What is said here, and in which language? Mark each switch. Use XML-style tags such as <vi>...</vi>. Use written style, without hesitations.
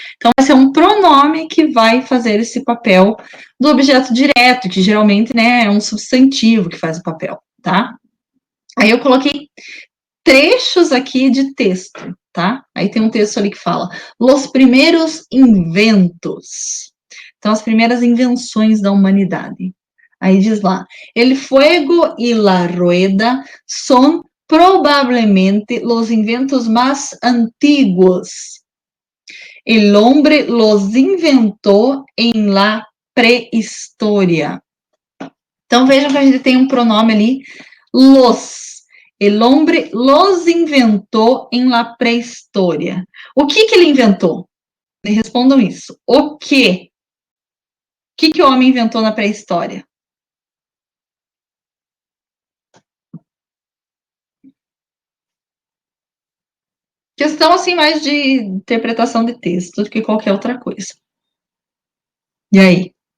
<pt>Então, vai ser um pronome que vai fazer esse papel do objeto direto, que geralmente, né, é um substantivo que faz o papel, tá? Aí eu coloquei trechos aqui de texto, tá? Aí tem um texto ali que fala,</pt> <es>los primeiros inventos.</es> <pt>Então, as primeiras invenções da humanidade. Aí diz lá,</pt> <es>el fuego y la rueda son probablemente los inventos más antiguos. El hombre los inventó en la prehistoria.</es> <pt>Então, vejam que a gente tem um pronome ali, los.</pt> <es>El hombre los inventou en la prehistoria.</es> <pt>O que ele inventou? Me respondam isso. O quê? O que o homem inventou na pré-história? Questão, assim, mais de interpretação de texto do que qualquer outra coisa. E aí?</pt>